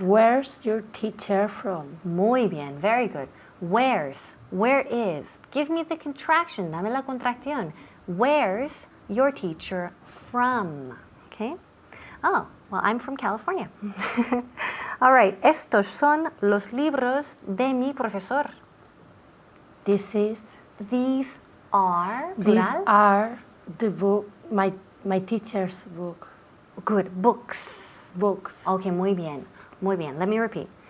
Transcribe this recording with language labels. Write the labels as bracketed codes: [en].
[en] Where's your teacher from? [es] Muy bien, [en] very good. Where's? Where is? Give me the contraction, [es] dame la contracción. [en] Where's your teacher from? Okay? Oh, well, I'm from California. All right, [es] estos son los libros de mi profesor. [en] These are, plural? are the book, my teacher's book. Good, books. Books. Okay, [es] muy bien, muy bien. [en] Let me repeat.